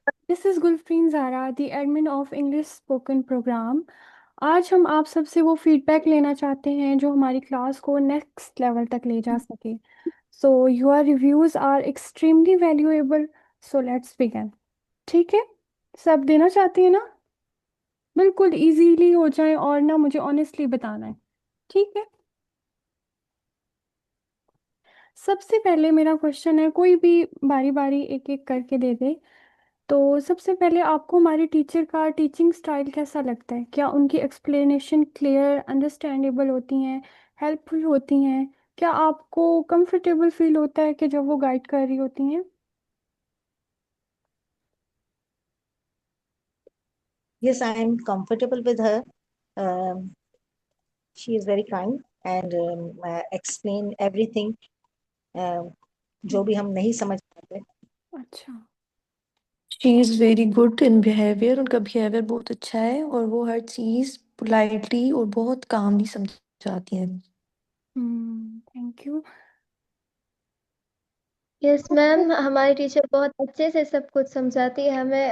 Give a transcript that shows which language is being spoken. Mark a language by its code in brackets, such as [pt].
[en] This is Gulfreen Zara, the admin of English Spoken Program. [hi] आज हम आप सबसे वो फीडबैक लेना चाहते हैं जो हमारी क्लास को नेक्स्ट लेवल तक ले जा सके. [en] So your reviews are extremely valuable. So let's begin. [hi] ठीक है, सब देना चाहते हैं ना? बिल्कुल इजीली हो जाए और ना मुझे ऑनेस्टली बताना है. ठीक है. सबसे पहले मेरा क्वेश्चन है, कोई भी बारी बारी एक एक करके दे दे. तो सबसे पहले आपको हमारे टीचर का टीचिंग स्टाइल कैसा लगता है? क्या उनकी एक्सप्लेनेशन क्लियर अंडरस्टैंडेबल होती हैं, हेल्पफुल होती हैं? क्या आपको कंफर्टेबल फील होता है कि जब वो गाइड कर रही होती हैं? [en] Yes, I am comfortable with her. Um, she is very kind and explain everything. [hi] जो भी हम नहीं समझ पाते. अच्छा. [en] she is very good in behaviour, [hi] उनका बिहेवियर बहुत अच्छा है और वो हर चीज़ पोलाइटली और बहुत कामली समझाती हैं। [en] Thank you. [hi] यस मैम, हमारी टीचर बहुत अच्छे से सब कुछ समझाती है हमें.